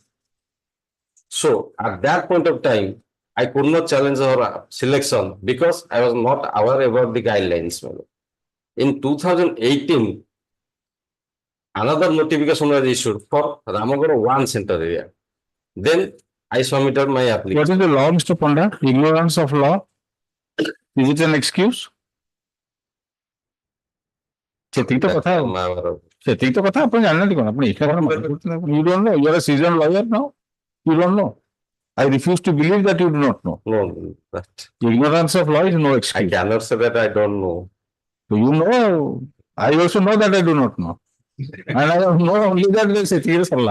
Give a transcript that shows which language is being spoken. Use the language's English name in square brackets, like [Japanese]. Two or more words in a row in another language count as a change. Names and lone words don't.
[English] So at that point of time, I could not challenge her selection because I was not aware about the guidelines. In 2018, another notification was issued for Ramagara 1 central area. Then I submitted my application. What is the law, Mr. Panda? Ignorance of law? Is it an excuse? [Odia] ସେତିକି ତ କଥା ସେତିକି ତ କଥା ଆପଣ ଜାଣିନାହାନ୍ତି କଣ ଆପଣ ଏକା କଣ [English] you don't know, you are a seasoned lawyer now, you don't know. I refuse to believe that you do not know. No, that Ignorance of law is no I excuse. cannot say that I don't know. So you know, I also know that I do not know. And I don't know only that they say serious Allah.